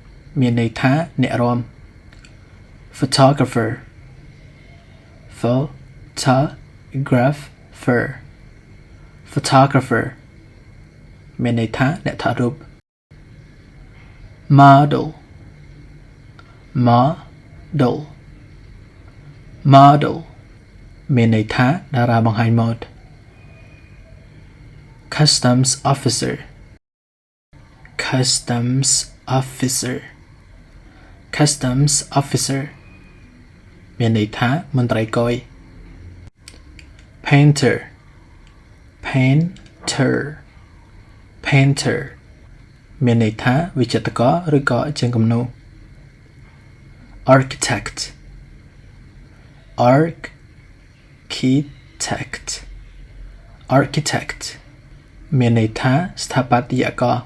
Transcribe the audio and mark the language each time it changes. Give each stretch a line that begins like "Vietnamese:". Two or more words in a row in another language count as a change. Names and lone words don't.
Khmer: មានន័យថាអ្នករាំ
English: photographer photographer photographer
Khmer: មានន័យថាអ្នកថតរូប model
English: model model
Khmer: មានន័យថាតារាបង្ហាញម៉ូដ
English: customs officer customs officer customs officer
Khmer: មានន័យថាមន្ត្រីគយ
English: painter painter painter
Khmer: មានន័យថាវិចិត្រករឬក៏ជាងគំនូរ
English: architect architect architect
Khmer: មានន័យថាស្ថាបត្យករ